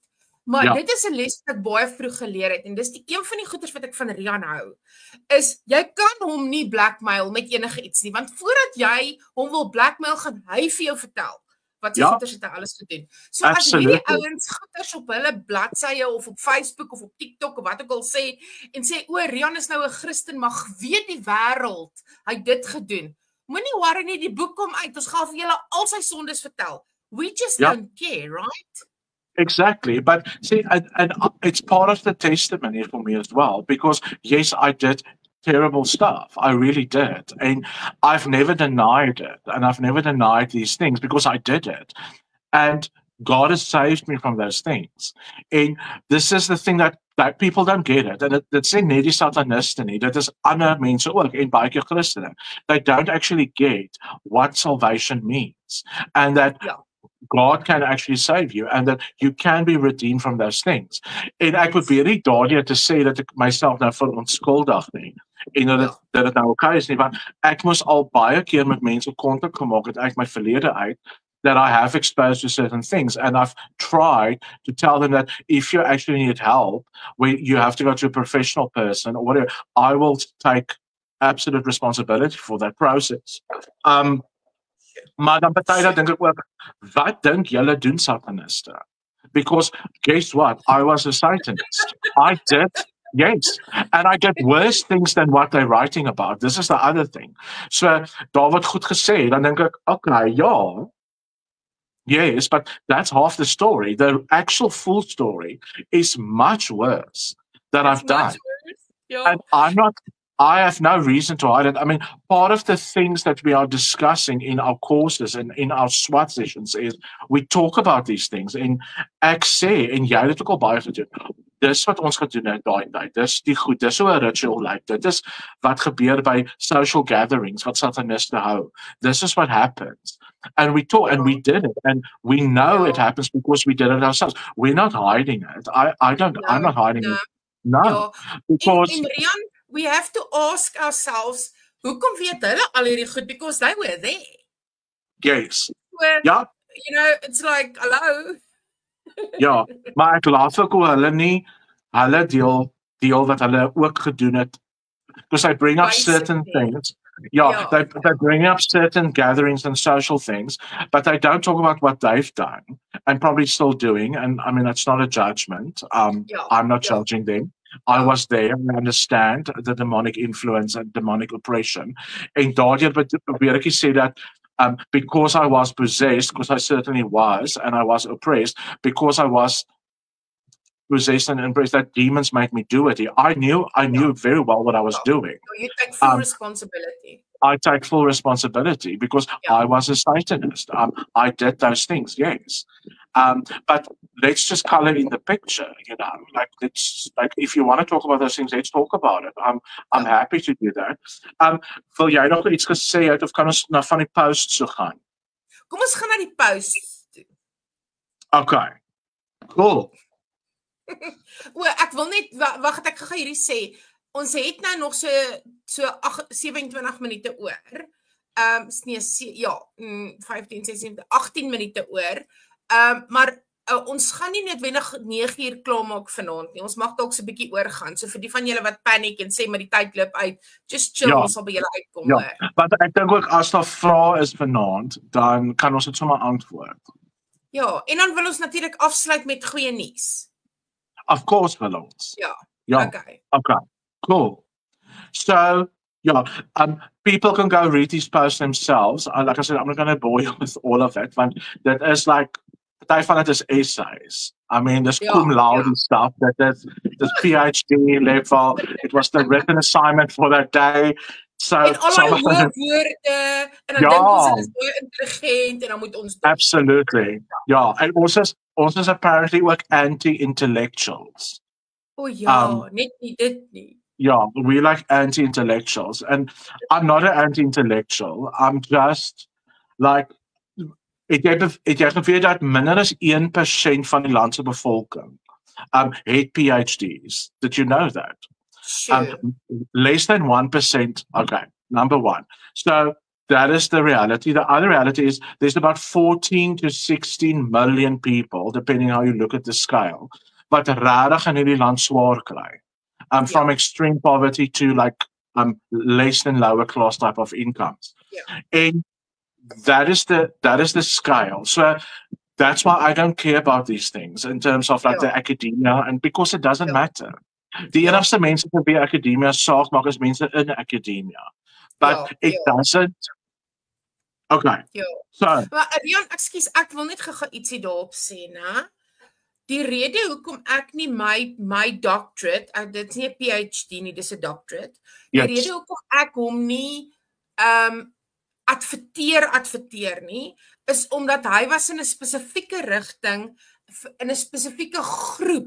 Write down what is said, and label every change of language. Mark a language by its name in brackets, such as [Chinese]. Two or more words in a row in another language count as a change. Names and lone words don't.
[Afrikaans] Maar dit is 'n les wat ek baie vroeg geleer het en dis een van die goeders wat ek van Rian hou, is jy kan hom nie blackmail met enige iets nie, want voordat jy hom wil blackmail, gaan hy vir jou vertel wat sy goeders het alles gedoen. So as hierdie ouens goeders op hulle bladsye of op Facebook of op TikTok of wat ook al sê en sê, o, Rian is nou 'n Christen, maar weet die wêreld, hy het dit gedoen. Moenie worry nie, die boek kom uit, ons gaan vir julle al sy sondes vertel. [English] We just don't care, right? Exactly, but see, and it's part of the testimony for me as well, because yes, I did terrible stuff. I really did. And I've never denied it. And I've never denied these things because I did it. And God has saved me from those things. And this is the thing that people don't get it. [Afrikaans] And dit sê nie die sataniste nie, dit is ander mense ook, en baie keer Christene. [English] They don't actually get what salvation means. And that God can actually save you and that you can be redeemed from those things. [Afrikaans] En ek probeer nie daardie te sê dat ek myself nou verontskuldig nie. En dat dit nou okay is nie, want ek moes al baie keer met mense kontak gemaak het uit my verlede uit, [English] that I have exposed to certain things, and I've tried to tell them that if you actually need help, you have to go to a professional person or whatever, I will take absolute responsibility for that process. [Afrikaans] Maar dan party dink ek ook, wat dink julle doen sataniste? [English] Because guess what? I was a Satanist. I did, yes, and I did worse things than what they're writing about. This is the other thing. So, [Afrikaans] daar word goed gesê, dan dink ek, okay, ja, [English] yes, but that's half the story. The actual full story is much worse that I've done. And I have no reason to hide it. I mean, part of the things that we are discussing in our courses and in our SWAT sessions is we talk about these things. [Afrikaans] En ek sê, en jy het ook al baie gedoen, dis wat ons gedoen het daai tyd, dis die goed, dis so 'n ritual like, dit is wat gebeur by [English] social gatherings, [Afrikaans] wat sataniste hou. [English] This is what happens. And we talk, and we did it, and we know it happens because we did it ourselves. We're not hiding it. I'm not hiding it. No. Because in Rian, we have to ask ourselves, [Afrikaans] hoekom weet hulle al hierdie goed? [English] Because they were there. Yes. Yeah. You know, it's like, hello. [Afrikaans] Ja, maar ek laat ook hoe hulle nie, hulle deel wat hulle ook gedoen het. [English] Because I bring up certain things. Yeah, they bring up certain gatherings and social things, but they don't talk about what they've done and probably still doing. And I mean, it's not a judgment. I'm not judging them. I was there and I understand the demonic influence and demonic oppression. [Afrikaans] En daardeur probeer ek sê dat [English] because I was possessed, because I certainly was, and I was oppressed, because I was possessed and embraced, that demons make me do it. I knew very well what I was doing. So you take full responsibility. I take full responsibility because I was a Satanist. I did those things, yes. But let's just color in the picture, like if you want to talk about those things, let's talk about it. I'm happy to do that. [Afrikaans] Wil jy nog iets gesê het of kan ons na van die posts so gaan? Kom ons gaan na die posts toe. Okay. Cool. Ek wil net wag ek gaan hierdie sê. Ons het nou nog so 27 minute oor. 15, 16, 18 minute oor. Maar ons gaan nie noodwendig 9 uur klaar maak vanaand nie. Ons mag dalk so 'n bietjie oorgaan. So vir die van julle wat paniek en sê maar die tyd loop uit, [English] just chill, [Afrikaans] ons sal by julle uitkom. Ja, maar ek dink ook as daar vrae is vanaand, dan kan ons dit sommer antwoord. Ja, en dan wil ons natuurlik afsluit met goeie nuus. [English] Of course [Afrikaans] will ons. [English] Yeah. Okay. Cool. So, people can go read these posts themselves. Like I said, I'm not going to bore you with all of it, but that is like, I find it as essays. I mean, there's [Latin] cum laude [English] stuff, there's PhD level. It was the written assignment for that day. So, [Afrikaans] en al die woorde, en dan dink ons is baie intelligent, en dan moet ons... [English] Absolutely. [Afrikaans] Ja, en ons is apparently ook anti-intellectuals. Net nie dit nie. [English] Yeah, we like anti-intellectuals. And I'm not an anti-intellectual. I'm just like... [Afrikaans] Het jy geweet dat minder as 1% van die landse bevolking het PhDs? [English] Did you know that? Sure. Less than 1%. Okay, number one. So that is the reality. The other reality is there's about 14 to 16 million people, depending how you look at the scale, [Afrikaans] wat rarig in hierdie land swaar kry. [English] From extreme poverty to like less than lower class type of incomes. And that is the scale. So that's why I don't care about these things in terms of like the academia, and because it doesn't matter. [Afrikaans] Die enigste mense wat by akademia saak maak is mense in akademia. [English] But it doesn't. Okay. So, [Afrikaans] maar Rian, ekskuus, ek wil net gou ietsie daarop sê, né? Die rede hoekom ek nie my doctorate, dit is nie 'n PhD nie, dis 'n doctorate. Die rede hoekom ek hom nie adverteer nie, is omdat hy was in 'n spesifieke rigting, in 'n spesifieke groep.